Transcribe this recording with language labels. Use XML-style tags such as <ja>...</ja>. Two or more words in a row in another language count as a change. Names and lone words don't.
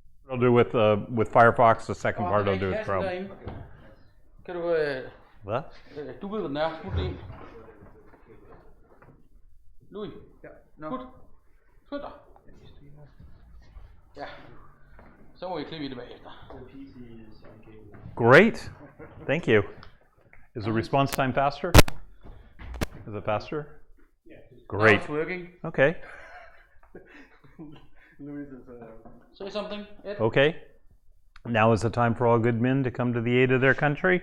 <en>I'll do with Firefox. The second part I'll do with Chrome.</en> <da>Kan du, Hvad? du ved, hvad den er. Smut det. Louis. Ja. Smut. Smut dig. Ja. Så må I klippe i det bagefter.</da> <en>Great. Thank you. Is the response time faster? Is it faster? Yeah. Great. Now it's working. Okay. Say something, Ed. Okay. Now is the time for all good men to come to the aid of their country.</en>